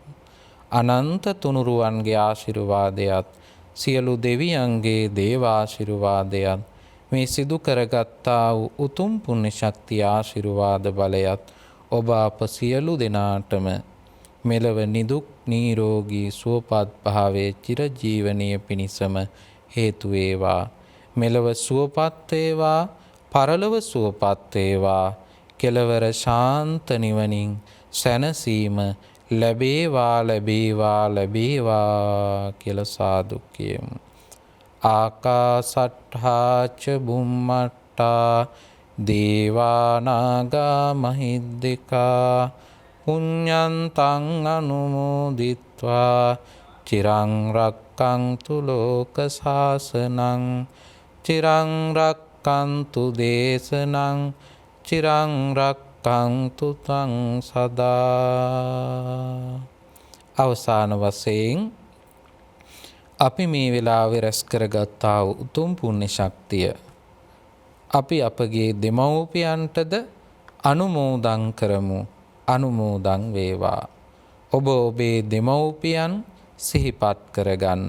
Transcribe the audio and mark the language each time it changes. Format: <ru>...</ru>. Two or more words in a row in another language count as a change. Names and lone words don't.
<si>අනන්ත තුනුරුවන්ගේ ආශිර්වාදයත් සියලු දෙවියන්ගේ දේවාශිර්වාදයත් මේ සිදු කරගත්තා වූ උතුම් පුණ්‍ය ශක්තිය ආශිර්වාද බලයත් ඔබ අප සියලු දෙනාටම මෙලව නිදුක් නිරෝගී සුවපත් භාවයේ චිරජීවනයේ පිණිසම හේතු වේවා. මෙලව සුවපත් වේවා, පරලොව සුවපත් වේවා. කෙලවර ශාන්ත නිවනින් සැනසීම ලැබේවා ලැබේවා ලැබේවා කියලා සාදු කියමු.</si> <pi>ආකාසට්ඨා ච බුම්මට්ඨා දේවා නාග මහිද්దికා පුඤ්ඤන්තං අනුමෝදිත්වා චිරං රක්ඛන්තු ලෝක සාසනං චිරං රක්ඛන්තු දේශනං චිරං රක්ඛන්තු තං සදා.</pi> <si>අවසාන වශයෙන් අපි මේ වෙලාවේ රැස් කරගත්තා වූ උතුම් පුණ්‍ය ශක්තිය අපි අපගේ දෙමව්පියන්ටද අනුමෝදන් කරමු. අනුමෝදන් වේවා. ඔබ ඔබේ දෙමව්පියන් සිහිපත් කරගන්න.</si>